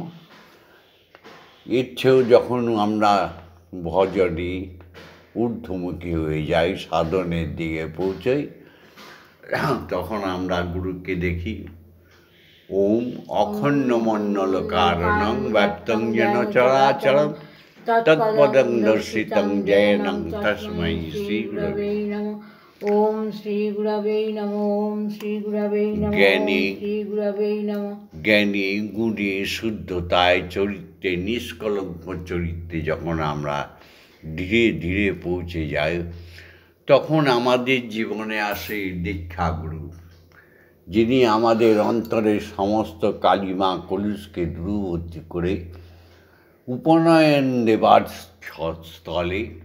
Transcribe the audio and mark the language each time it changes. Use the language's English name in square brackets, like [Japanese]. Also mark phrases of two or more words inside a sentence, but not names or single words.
[Bangla] এর চেয়েও যখন আমরা ভজনে ঊর্ধ্বমুখী হয়ে যাই, সাধনের দিকে পৌঁছাই, তখন আমরা গুরুকে দেখি [Sanskrit] ওম অখণ্ড মণ্ডল কারণং ব্যপ্তং যেন চরাচরম তৎপদং দর্শিতং জয়নং তস্मै শ্রী গুরবে নমঃ। ওম শ্রী গুরবে নমঃ। ওম শ্রী গুরবে নমঃ। জ্ঞানী শ্রী গুরবে নমঃ। [Bangla] জ্ঞানী গুণে শুদ্ধতায় চরিত্রে নিষ্কলঙ্ক চরিত্রে যখন আমরা ধীরে ধীরে পৌঁছে যাই, তখন আমাদের জীবনে আসে দীক্ষাগুরু। যিনি আমাদের অন্তরের সমস্ত কালিমা কলুষকে দূরবর্তী করে উপনয়ন দেবার স্থলে